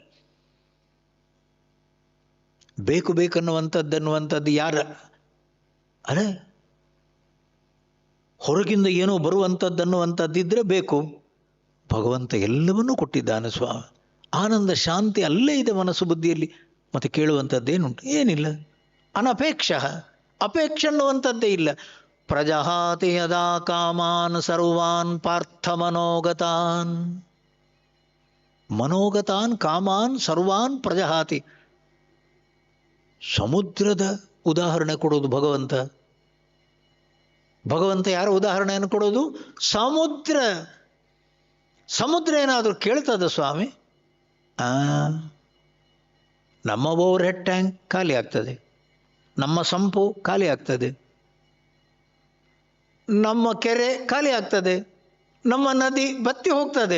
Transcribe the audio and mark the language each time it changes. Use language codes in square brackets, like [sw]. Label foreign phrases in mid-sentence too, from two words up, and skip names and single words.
[kn] ಬೇಕು ಬೇಕನ್ನುವಂಥದ್ದನ್ನುವಂಥದ್ದು ಯಾರ ಅರೆ ಹೊರಗಿಂದ ಏನೋ ಬರುವಂಥದ್ದನ್ನುವಂಥದ್ದಿದ್ರೆ ಬೇಕು. ಭಗವಂತ ಎಲ್ಲವನ್ನೂ ಕೊಟ್ಟಿದ್ದಾನೆ ಸ್ವಾಮಿ. ಆನಂದ ಶಾಂತಿ ಅಲ್ಲೇ ಇದೆ ಮನಸ್ಸು ಬುದ್ಧಿಯಲ್ಲಿ. ಮತ್ತೆ ಕೇಳುವಂಥದ್ದೇನುಂಟು? ಏನಿಲ್ಲ. ಅನಪೇಕ್ಷ, ಅಪೇಕ್ಷೆ ಅನ್ನುವಂಥದ್ದೇ ಇಲ್ಲ. [sa] ಪ್ರಜಹಾತಿ ಯದಾ ಕಾಮಾನ್ ಸರ್ವಾನ್ ಪಾರ್ಥ ಮನೋಗತಾನ್. ಮನೋಗತಾನ್ ಕಾಮಾನ್ ಸರ್ವಾನ್ ಪ್ರಜಹಾತಿ. [kn] ಸಮುದ್ರದ ಉದಾಹರಣೆ ಕೊಡೋದು ಭಗವಂತ. ಭಗವಂತ ಯಾರ ಉದಾಹರಣೆಯನ್ನು ಕೊಡೋದು? ಸಮುದ್ರ. ಸಮುದ್ರ ಏನಾದರೂ ಕೇಳ್ತದ ಸ್ವಾಮಿ? ನಮ್ಮ [en] over head tank [kn] ಖಾಲಿ ಆಗ್ತದೆ, ನಮ್ಮ ಸಂಪು ಖಾಲಿ ಆಗ್ತದೆ, ನಮ್ಮ ಕೆರೆ ಖಾಲಿ ಆಗ್ತದೆ, ನಮ್ಮ ನದಿ ಬತ್ತಿ ಹೋಗ್ತದೆ.